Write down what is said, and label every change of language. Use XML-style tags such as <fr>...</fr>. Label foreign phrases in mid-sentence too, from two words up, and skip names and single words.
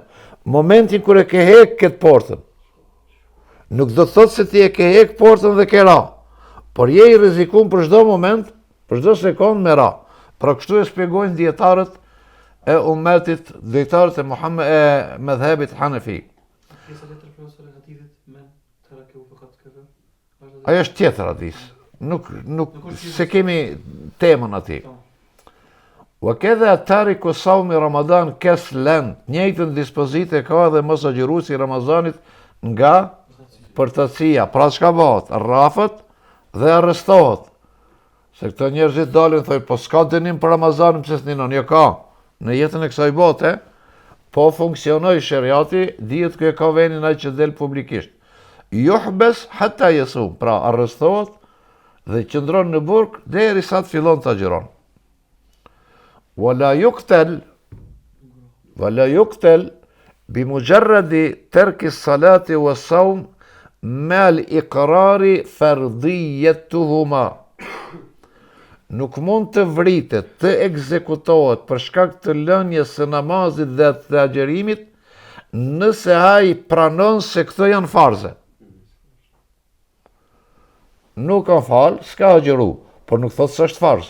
<sq>Momentin kur e ke hek këtë portën, nuk do të thotë se ti e ke hek portën dhe ke ra, por je i rrezikun për çdo moment, për çdo sekond me ra. Pra kështu e shpjegojnë dietarët e ummetit, dietarët e medhebit Hanefi. Ajo është tjetër hadis. Nuk se kemi temën aty.</sq> <ar>وكذا تارك صوم رمضان كسلا,</ar> <sq>njëjtën dispozitë ka edhe mos agjëruesi i Ramazanit nga përtësia. Pra çka bëhet? Rrafët dhe arrestohet. Se këto njerëzit dalin thoj, po s'ka dënim për Ramazanin, pse s'ninon? Jo ka. Në jetën e kësaj bote, po funksionoi sheriati, dihet ku e ka venin ai që del publikisht.</sq> <ar>يحبس حتى يصوم,</ar> <sq>pra arrestohet dhe qëndron në burg derisa të fillon të agjiron.</sq> <ar>ولا يقتل بمجرد ترك الصلاة والصوم مع الإقرار فرضيتهما.</ar> <sq>Nuk mund të vritet, të ekzekutohet për shkak të lënjes së namazit dhe të agjerimit, nëse ai pranon se këto janë farze. Nuk ka fal, s'ka agjeru, por nuk thot se është farz.</sq>